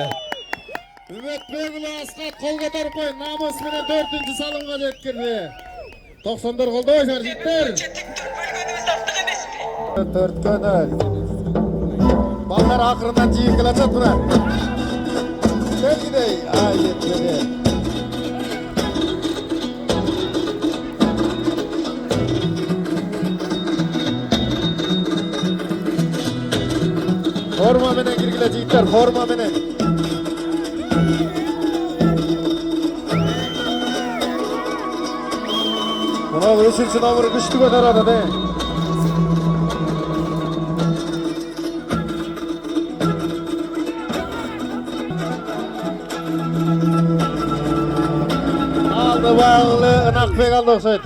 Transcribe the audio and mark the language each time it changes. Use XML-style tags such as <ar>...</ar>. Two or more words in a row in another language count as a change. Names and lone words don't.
<ky>Үмүтбек уулу Аскат кол көтөрүп кой. Намыс менен 4-чү салымга жеткирди. 90-дар колдойсуңар жигиттер. 4-0. Балдар акырынан жигип келатат мына. Келгидей. Жетпеди. Форма менен киргиле жигиттер, форма менен. Мына 3-чү номер күчтүү көтөрөт да. Алды багылы Ынакбек алды окшойт.</ky>